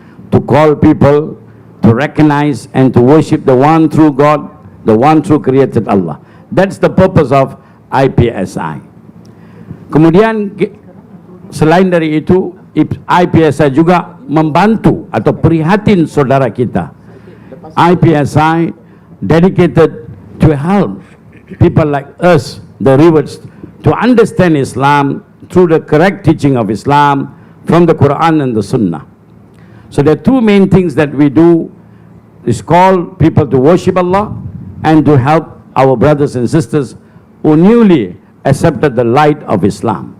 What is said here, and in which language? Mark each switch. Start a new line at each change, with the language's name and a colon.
English: To call people to recognize and to worship the one true God, the one true created Allah. That's the purpose of IPSI.
Indonesian: Kemudian selain dari itu, IPSI juga membantu atau prihatin saudara kita.
English: IPSI dedicated to help people like us, the rewards, to understand Islam through the correct teaching of Islam from the Quran and the Sunnah. So there are 2 main things that we do, is call people to worship Allah and to help our brothers and sisters who newly accepted the light of Islam.